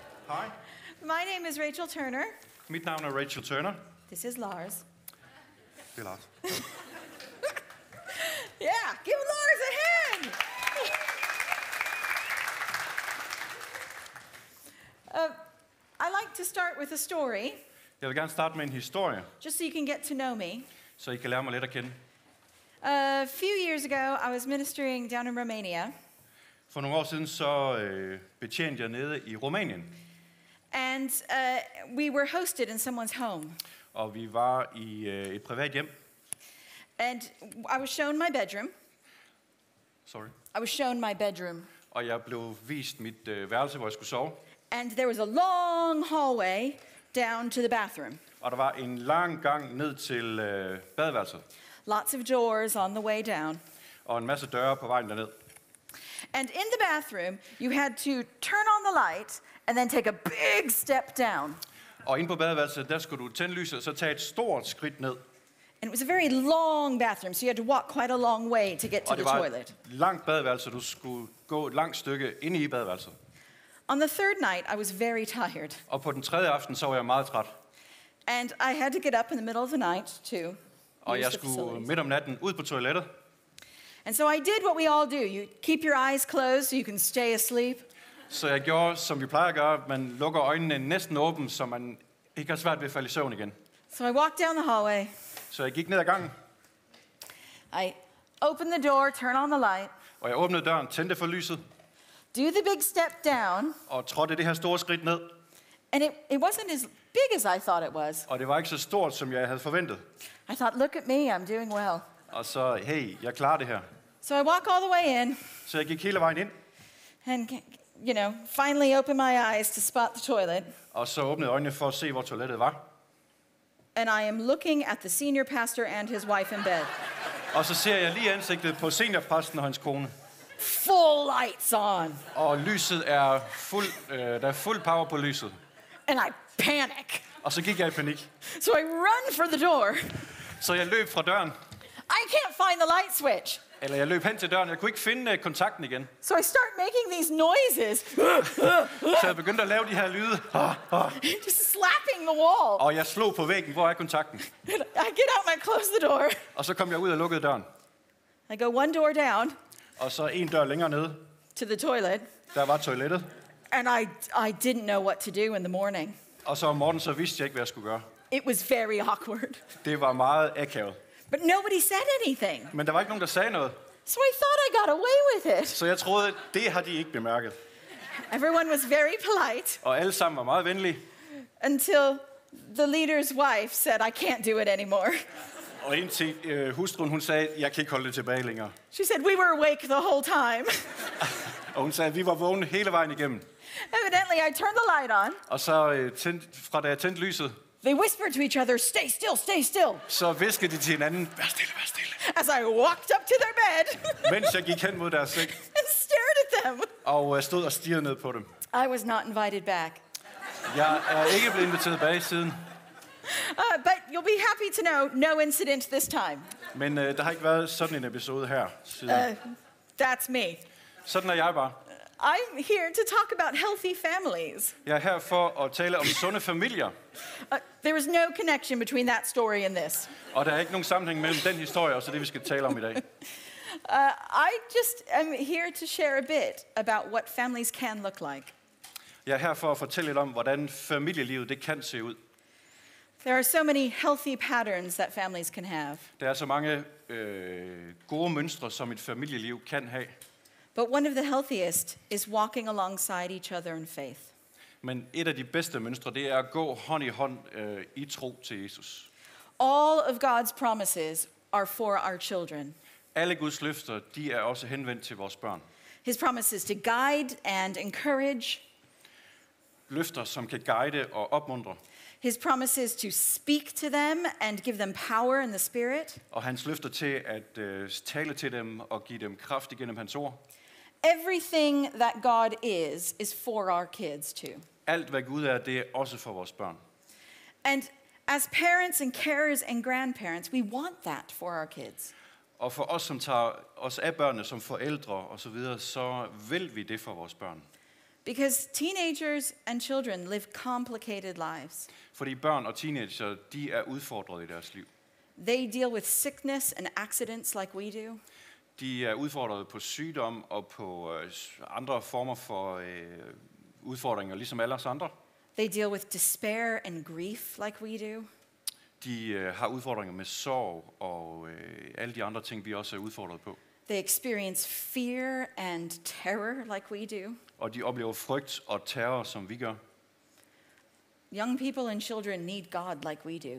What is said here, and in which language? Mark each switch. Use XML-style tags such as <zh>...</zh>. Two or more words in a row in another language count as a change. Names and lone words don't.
<da>Hej.</da> <en>My name is Rachel Turner.</en> <da>Mit navn er Rachel Turner.</da> <en>This is Lars.</en> <da>Det er Lars.</da> <en>Yeah, give Lars a hand. I like to start with a story,</en> <da>Jeg vil gerne starte med en historie,</da> <en>just so you can get to know me.</en> <da>så I kan lære mig lidt at kende.</da> <en>A few years ago, I was ministering down in Romania,</en> <da>For nogle år siden så betjente jeg nede i Rumænien,</da> <en>and we were hosted in someone's home.</en> <da>og vi var i et privat hjem.</da> <en>And I was shown my bedroom. Sorry. I was shown my bedroom.</en> <da>Og jeg blev vist mit værelse, hvor jeg skulle sove.</da> <en>And there was a long hallway down to the bathroom.</en> <da>Og der var en lang gang ned til badeværelset,</da> <en>Lots of doors on the way down.</en> <da>og en masse døre på vejen derned.</da> <en>And in the bathroom, you had to turn on the light and then take a big step down.</en> <da>Og inde på badeværelset, der skulle du tænde lyset, og så tage et stort skridt ned.</da> <en>And it was a very long bathroom, so you had to walk quite a long way to get to</en> <da>Og</da> <en>the</en> <da>det var</da> <en>toilet.</en> <da>et langt badeværelse, du skulle gå et langt stykke inde i badeværelset.</da> <en>On the third night, I was very tired.</en> <da>Og på den tredje aften, så var jeg meget træt.</da> <en>And I had to get up in the middle of the night to</en> <da>Og</da> <en>use</en> <da>jeg</da> <en>the</en> <da>skulle</da> <en>facilities.</en> <da>midt om natten ud på toilettet.</da> <en>And so I did what we all do. You keep your eyes closed so you can stay asleep.</en> <da>Så jeg gjorde, som vi plejer at gøre. Man lukker øjnene næsten åben, så man ikke har svært ved at falde i søvn igen.</da> <en>So I walked down the hallway.</en> <da>Så jeg gik ned ad gangen,</da> <en>I opened the door, turn on the light,</en> <da>og jeg åbnede døren, tændte for lyset,</da> <en>do the big step down,</en> <da>og trådte det her store skridt ned.</da> <en>and it wasn't as big as I thought it was.</en> <da>Og det var ikke så stort, som jeg havde forventet.</da> <en>I thought, look at me, I'm doing well.</en> <da>Og så, hey, jeg klarer det her.</da> <en>So I walk all the way in,</en> <da>Så jeg gik hele vejen ind,</da> <en>and finally open my eyes to spot the toilet.</en> <da>og så åbnede jeg øjnene for at se, hvor toilettet var.</da> <en>And I am looking at the senior pastor and his wife in bed.</en> <da>Og så ser jeg lige ansigtet på seniorpræsten og hans kone.</da> <en>Full lights on.</en> <da>Og lyset er der er fuld power på lyset.</da> <en>And I panic.</en> <da>Og så gik jeg i panik.</da> <en>So I run for the door.</en> <da>Så jeg løb fra døren.</da> <en>I can't find the light switch.</en> <da>Eller jeg løb hen til døren. Jeg kunne ikke finde kontakten igen.</da> <en>So I start making these noises.</en> <da>Så jeg begyndte at lave de her lyde.</da> <en>Just slapping the wall.</en> <da>Og jeg slog på væggen. Hvor er kontakten?</da> <en>I get out and I close the door.</en> <da>Og så kom jeg ud og lukkede døren.</da> <en>I go one door down</en> <da>Og så en dør længere nede.</da> <en>to the toilet.</en> <da>Der var toilettet.</da> <en>And I didn't know what to do in the morning.</en> <da>Og så om morgenen så vidste jeg ikke, hvad jeg skulle gøre.</da> <en>It was very awkward.</en> <da>Det var meget akavet.</da> <en>But nobody said anything.</en> <da>Men der var ikke nogen, der sagde noget.</da> <en>So I thought I got away with it.</en> <da>Så jeg troede, det har de ikke bemærket.</da> <en>Everyone was very polite</en> <da>Og alle sammen var meget venlige.</da> <en>until the leader's wife said, I can't do it anymore.</en> <da>Og indtil hustruen, hun sagde, jeg kan ikke holde det tilbage længere.</da> <en>She said, we were awake the whole time.</en> <da>Og hun sagde, at vi var vågne hele vejen igennem.</da> <en>Evidently, I turned the light on.</en> <da>Og så fra da jeg tændte lyset,</da> <en>They whispered to each other, stay still, stay still.</en> <da>så viskede de til hinanden, vær stille, vær stille.</da> <en>As I walked up to their bed</en> <da>Mens jeg gik hen mod deres seng,</da> <en>and stared at them.</en> <da>og stod og stirrede ned på dem.</da> <en>I was not invited back.</en> <da>Jeg er ikke blevet inviteret tilbage siden,</da> <en>But you'll be happy to know, no incident this time.</en> <da>men der har ikke været sådan en episode her siden.</da> <en>That's me.</en> <da>Sådan er jeg bare.</da> <en>I'm here to talk about healthy families.</en> <da>Jeg er her for at tale om sunde familier,</da> <en>There is no connection between that story and this.</en> <da>og der er ikke nogen sammenhæng mellem den historie og så det, vi skal tale om i dag.</da> <en>I just am here to share a bit about what families can look like.</en> <da>Jeg er her for at fortælle lidt om, hvordan familielivet det kan se ud.</da> <en>There are so many healthy patterns that families can have.</en> <da>Der er så mange gode mønstre, som et familieliv kan have.</da> <en>But one of the healthiest is walking alongside each other in faith.</en> <da>Men et af de bedste mønstre, det er at gå hånd i hånd i tro til Jesus.</da> <en>All of God's promises are for our children.</en> <da>Alle Guds løfter, de er også henvendt til vores børn.</da> <en>His promises to guide and encourage.</en> <da>Løfter, som kan guide og opmuntre.</da> <en>His promises to speak to them and give them power in the Spirit.</en> <da>Og hans løfter til at tale til dem og give dem kraft igennem hans ord.</da> <en>Everything that God is for our kids too.</en> <da>Alt hvad Gud er, det er også for vores børn.</da> <en>And as parents and carers and grandparents, we want that for our kids.</en> <da>Og for os, som tager os af børnene som forældre og så videre, så vil vi det for vores børn.</da> <en>Because teenagers and children live complicated lives.</en> <da>Fordi børn og teenager, de er udfordret i deres liv.</da> <en>They deal with sickness and accidents like we do.</en> <da>De er udfordret på sygdom og på andre former for udfordringer, ligesom alle os andre.</da> <en>They deal with despair and grief like we do.</en> <da>De har udfordringer med sorg og alle de andre ting, vi også er udfordret på.</da> <en>They experience fear and terror like we do.</en> <da>Og de oplever frygt og terror, som vi gør.</da> <en>Young people and children need God like we do.</en>